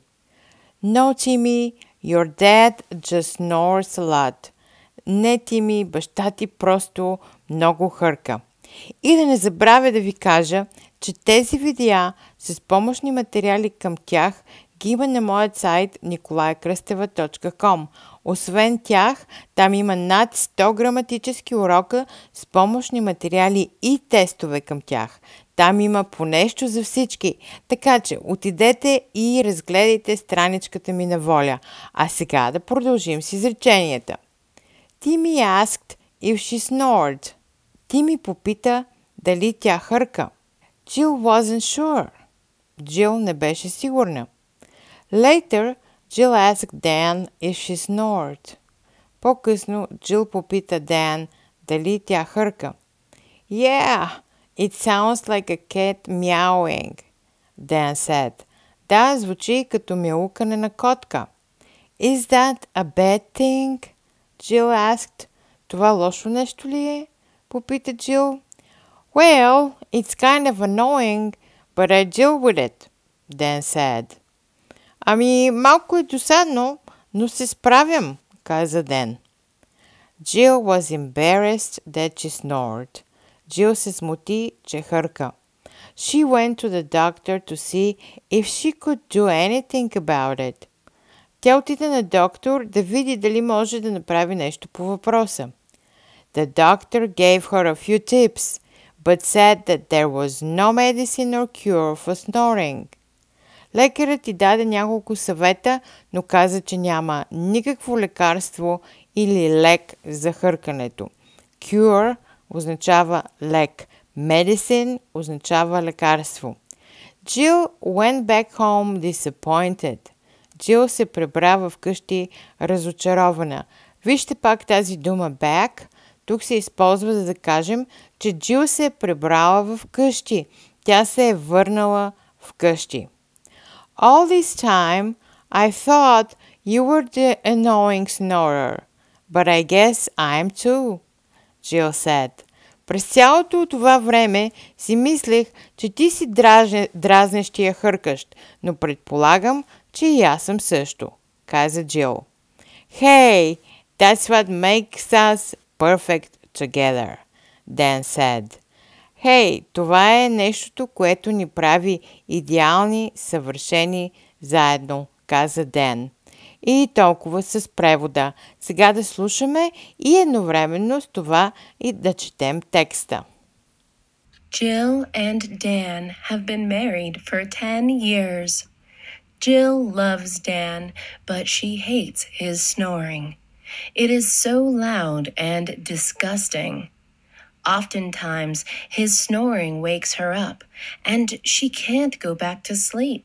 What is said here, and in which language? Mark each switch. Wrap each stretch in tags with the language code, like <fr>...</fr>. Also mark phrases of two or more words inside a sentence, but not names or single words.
<en>No, Timmy, your dad just snores a lot.</en> <bg>Не, Тими, баща ти просто много хърка. И да не забравя да ви кажа, че тези видеа с помощни материали към тях ги има на моят сайт nikolayakrъстева.com. Освен тях, там има над 100 граматически урока с помощни материали и тестове към тях. Там има по нещо за всички, така че отидете и разгледайте страничката ми на Воля. А сега да продължим с изреченията.</bg> <en>Timmy asked if she snored.</en> <bg>Тими попита дали тя хърка.</bg> <en>Jill wasn't sure.</en> <bg>Джил не беше сигурна.</bg> <en>Later, Jill asked Dan if she snored.</en> <bg>По-късно Джил попита Дан дали тя хърка.</bg> <en>Yeah, it sounds like a cat meowing, Dan said.</en> <bg>Да, звучи като мяукане на котка.</bg> <en>Is that a bad thing? Jill asked.</en> <bg>Това лошо нещо ли е? Попита Джил.</bg> <en>Well, it's kind of annoying, but I deal with it, Dan said.</en> <bg>Ами, малко е досадно, но се справям, каза Ден.</bg> <en>Jill was embarrassed that she snored.</en> <bg>Джил се смути, че хърка.</bg> <en>She went to the doctor to see if she could do anything about it.</en> <bg>Тя отиде на доктор да види дали може да направи нещо по въпроса.</bg> <en>The doctor gave her a few tips, but said that there was no medicine or cure for snoring.</en> <bg>Лекарът ти даде няколко съвета, но каза, че няма никакво лекарство или лек за хъркането. Cure означава лек. Medicine означава лекарство.</bg> <en>Jill went back home disappointed.</en> <bg>Джил се прибра вкъщи разочарована. Вижте пак тази дума back. Тук се използва за да кажем, че Джил се е прибрала вкъщи. Тя се е върнала вкъщи.</bg> <en>All this time, I thought you were the annoying snorer, but I guess I'm too, Jill said.</en> <bg>През цялото това време си мислех, че ти си дразнещия хъркащ, но предполагам, че и аз съм също, каза Джил.</bg> <en>Hey, that's what makes us perfect together, Dan said.</en> <bg>Хей, това е нещото, което ни прави идеални, съвършени заедно, каза Ден. И толкова с превода. Сега да слушаме и едновременно с това и да четем текста.</bg> <en>Jill and Dan have been married for 10 years. Jill loves Dan, but she hates his snoring. It is so loud and disgusting. Oftentimes, his snoring wakes her up, and she can't go back to sleep.</en>